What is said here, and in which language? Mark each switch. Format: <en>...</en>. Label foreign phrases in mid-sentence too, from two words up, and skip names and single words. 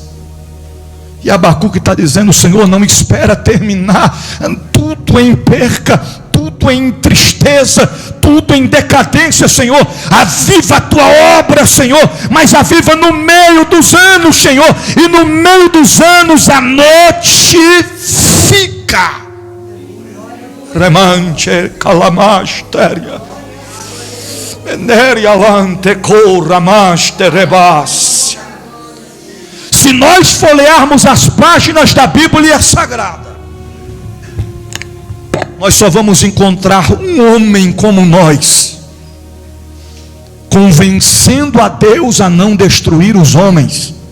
<pt>E Abacuque está dizendo: Senhor, não espera terminar, tudo em perca, tudo em tristeza, tudo em decadência, Senhor. Aviva a tua obra, Senhor, mas aviva no meio dos anos, Senhor, e no meio dos anos a notifica. Remante calamasteria veneria lante corramaste rebas. Se nós folhearmos as páginas da Bíblia Sagrada, nós só vamos encontrar um homem como nós, convencendo a Deus a não destruir os homens.</pt>